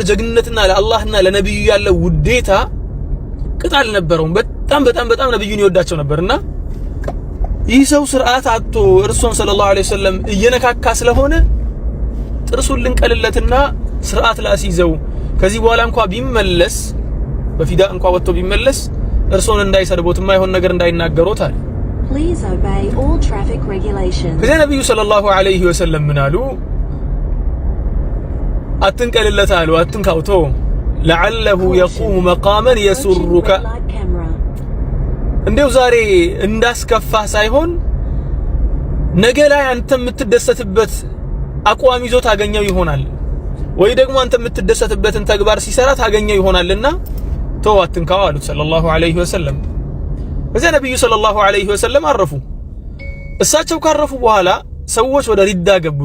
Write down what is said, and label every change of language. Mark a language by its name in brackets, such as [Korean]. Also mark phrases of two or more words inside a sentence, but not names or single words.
[Amharic] ጀግንነትና ለአላህና ለነብዩ ያለው ውዴታ ቅጣል ነበረው በጣም ነብዩን ይወዳቸው ነበርና ይህ ሰው ስርዓት አጥቶ እርሱም [Arabic] صلى الله عليه وسلم [Amharic] እየነካካ ስለሆነ ጥርሱን ልንቀልለትና ስርዓት ላሲዘው ከዚህ በኋላ እንኳን ቢመለስ በፊዳ እንኳን ወጥቶ ቢመለስ እርሱን እንዳይሰርቦት የማይሆን ነገር እንዳይናገሩት አለ [English] Please obey all traffic regulations [Amharic] ከዚህ ነብዩ [Arabic] صلى الله عليه وسلم [Amharic] ምን አሉ አትንቀልለት አሉ አትንካውቶ [Arabic] لعله يقوم مقاما يسرك [Amharic] እንደው ዛሬ እንዳስከፋ ሳይሆን ነገ ላይ አንተ የምትደሰትበት አቋም ይዞ ታገኘው ይሆናል ወይ ደግሞ አንተ የምትደሰትበትን ተግባር ሲሰራ ታገኘው ይሆናልና ተው አትንካው አሉት [Arabic] صلى الله عليه وسلم [Amharic] ከዚያ ነብዩ [Arabic] صلى الله عليه وسلم [Amharic] አረፉ እሳቸው ካረፉ በኋላ ሰዎች ወደ ሪዳ ገቡ